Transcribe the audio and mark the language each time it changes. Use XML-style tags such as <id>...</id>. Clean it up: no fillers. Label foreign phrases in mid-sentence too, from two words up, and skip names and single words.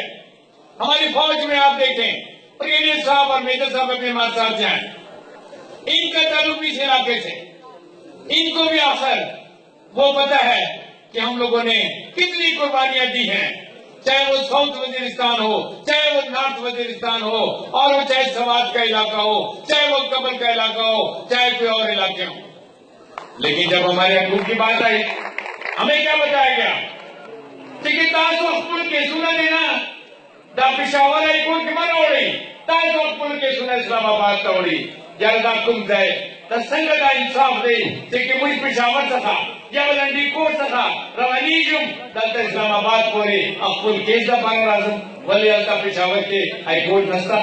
<ur>ہماری فوج میں آپ دیکھیں، بریگیڈیئر صاحب اور میجر صاحب اپنے ہمارے ساتھ جائیں، ان کا تعلق اس علاقے سے، ان کو بھی آخر وہ پتہ ہے کہ ہم لوگوں نے کتنی قربانیاں دی ہیں، چاہے وہ ساؤتھ وزیرستان ہو، چاہے وہ نارتھ وزیرستان ہو، اور وہ چاہے سوات کا علاقہ ہو، چاہے وہ کبل کا علاقہ ہو، چاہے کوئی اور علاقے ہوں. لیکن جب ہمارے حقوق کی بات آئی، ہمیں کیا بتایا گیا کہ</ur> <ps>تاسو خپل کیسونه دینا دا پشاور ای کور کې مانه وړي، تاسو خپل کیسونه اسلام آباد ته وړي. یا دا کوم ځای دا څنګه دا انصاف دی چې موږ پشاور څخه یا ولنډي کور څخه روانېږم دلته اسلام آباد پورې خپل کیس دپاره راځم، ولې هلته پشاور کې های کورټ نشته؟</ps>